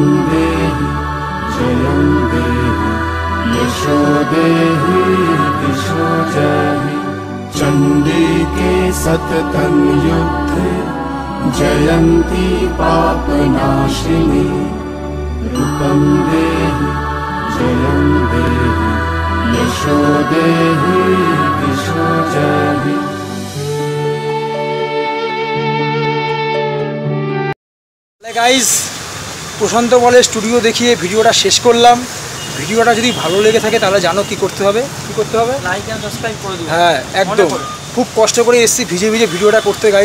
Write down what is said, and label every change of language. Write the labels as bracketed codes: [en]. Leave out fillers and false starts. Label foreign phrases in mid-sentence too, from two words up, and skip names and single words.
[sa] देहि जयं देहि यशो देहि दिशो जहि चण्डिके सततं युद्धे जयन्ती पापनाशिनी रूपं देहि जयं देहि यशो देहि दिशो जहि। [bn] গাইজ প্রশান্ত বলের স্টুডিও দেখিয়ে ভিডিওটা শেষ করলাম। ভিডিওটা যদি ভালো লেগে থাকে তাহলে জানো কি করতে হবে, [en] like and subscribe [bn] করে দিও। হ্যাঁ একদম, খুব কষ্ট করে এসেছি ভিজে ভিজে ভিডিওটা করতে গাইজ।